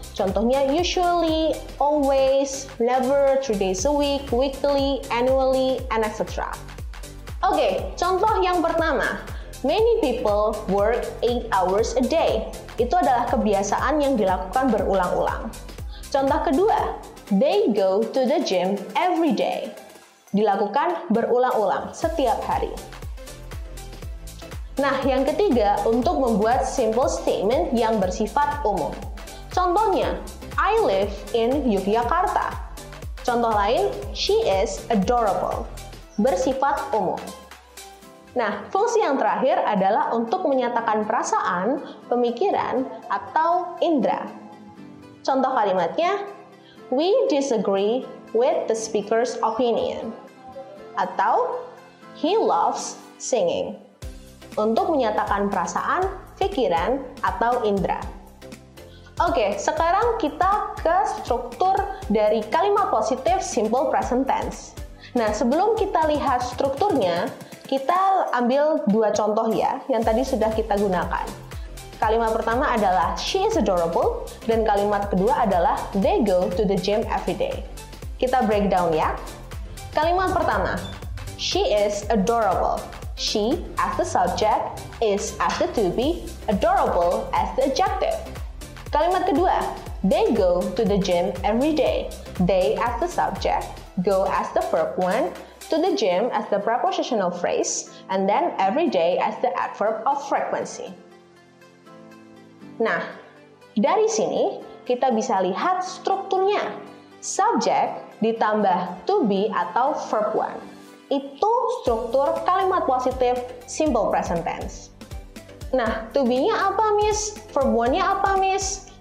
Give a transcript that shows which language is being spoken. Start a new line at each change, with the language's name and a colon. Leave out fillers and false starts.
Indonesian: Contohnya
English: usually, always, never, 3 days a week, weekly, annually, and etc.
Indonesian: Oke, contoh yang pertama.
English: Many people work 8 hours a day.
Indonesian: Itu adalah kebiasaan yang dilakukan berulang-ulang. Contoh kedua,
English: they go to the gym every day.
Indonesian: Dilakukan berulang-ulang setiap hari. Nah, yang ketiga, untuk membuat simple statement yang bersifat umum. Contohnya,
English: I live in Yogyakarta.
Indonesian: Contoh lain,
English: she is adorable.
Indonesian: Bersifat umum. Nah, fungsi yang terakhir adalah untuk menyatakan perasaan, pemikiran, atau indera. Contoh kalimatnya,
English: we disagree with the speaker's opinion.
Indonesian: Atau,
English: he loves singing.
Indonesian: Untuk menyatakan perasaan, pikiran, atau indera. Oke, sekarang kita ke struktur dari kalimat positif simple present tense. Nah, sebelum kita lihat strukturnya, kita ambil dua contoh ya, yang tadi sudah kita gunakan. Kalimat pertama adalah
English: she is adorable,
Indonesian: dan kalimat kedua adalah
English: they go to the gym every day.
Indonesian: Kita breakdown ya. Kalimat pertama,
English: she is adorable. She as the subject, is as the to be, adorable as the adjective.
Indonesian: Kalimat kedua,
English: they go to the gym every day. They as the subject, go as the verb 1, to the gym as the prepositional phrase, and then every day as the adverb of frequency.
Indonesian: Nah, dari sini kita bisa lihat strukturnya. Subject ditambah to be atau verb 1. Itu struktur kalimat positif simple present tense. Nah, to be-nya apa, Miss? Verb 1-nya apa, Miss?